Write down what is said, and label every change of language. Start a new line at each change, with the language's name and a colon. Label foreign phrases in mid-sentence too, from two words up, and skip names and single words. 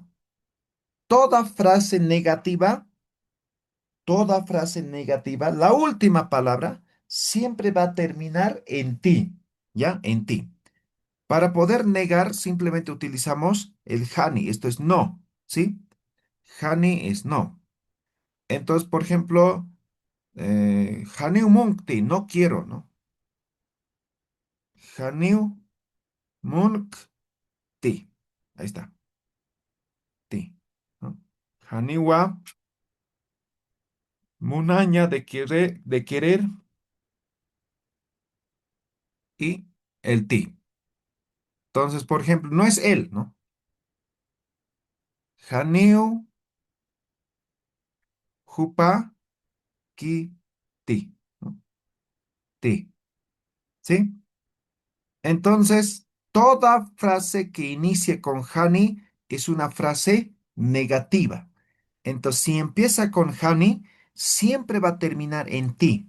Spanish: Toda frase negativa, toda frase negativa, la última palabra siempre va a terminar en ti, ¿ya? En ti. Para poder negar, simplemente utilizamos el hani, esto es no, ¿sí? Hani es no. Entonces, por ejemplo,
Aymara: haniu munkti,
Spanish: no quiero, ¿no?
Aymara: Haniu munkti,
Spanish: ahí está, ti, ¿no? Haniwa, munaña de querer y el ti. Entonces, por ejemplo, no es él, ¿no?
Aymara: Haniu jupa ki ti, ¿no?
Spanish: Ti, ¿sí? Entonces, toda frase que inicie con hani es una frase negativa. Entonces, si empieza con hani, siempre va a terminar en ti.